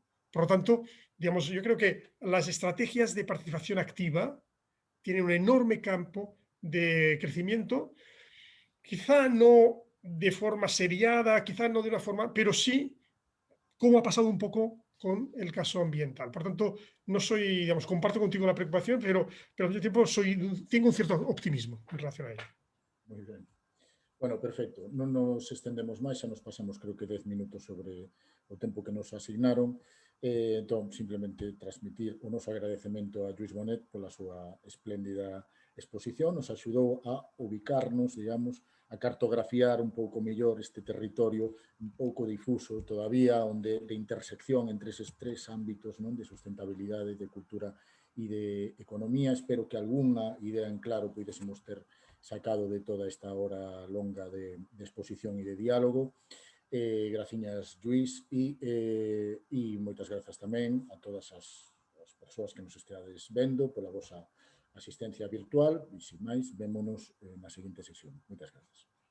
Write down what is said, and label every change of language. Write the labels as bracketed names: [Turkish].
[Spanish] Por lo tanto, digamos, yo creo que las estrategias de participación activa tienen un enorme campo de crecimiento, quizá no de forma seriada, quizá no de una forma, pero sí como ha pasado un poco con el caso ambiental. Por tanto, no soy, digamos, comparto contigo la preocupación, pero al mismo tiempo tengo un cierto optimismo en relación a ello. [Galician] Moi ben. Bueno, perfecto. Non nos estendemos máis, xa nos pasamos creo que 10 minutos sobre o tempo que nos asignaron. Entón, simplemente transmitir o noso agradecemento a Lluís Bonet pola súa espléndida exposición. Nos axudou a ubicarnos, digamos, a cartografiar un pouco mellor este territorio un pouco difuso todavía, onde de intersección entre eses tres ámbitos, non, de sustentabilidade, de cultura e de economía. Espero que algunha idea en claro poidésemos ter sacado de toda esta hora longa de exposición e de diálogo. Graciñas, Lluís, e moitas grazas tamén a todas as persoas que nos esteades vendo pola vosa asistencia virtual e, sin máis, vémonos na seguinte sesión. Moitas grazas.